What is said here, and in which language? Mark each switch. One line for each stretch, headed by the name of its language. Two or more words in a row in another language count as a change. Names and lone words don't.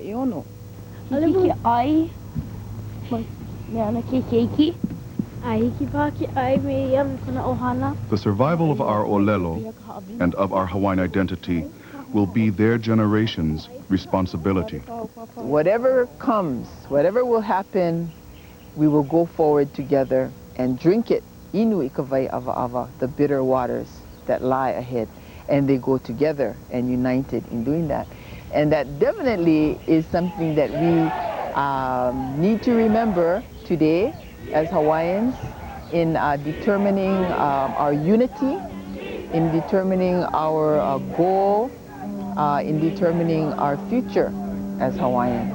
English: The survival of our olelo and of our Hawaiian identity will be their generation's responsibility. Whatever comes, whatever will happen, we will go forward together and drink it,
Hawaiian: inu ikawai ava ava,
English: the bitter waters that lie ahead. And they go together and united in doing that. And that definitely is something that we need to remember today as Hawaiians in determining our unity, in determining our goal, in determining our future as Hawaiians.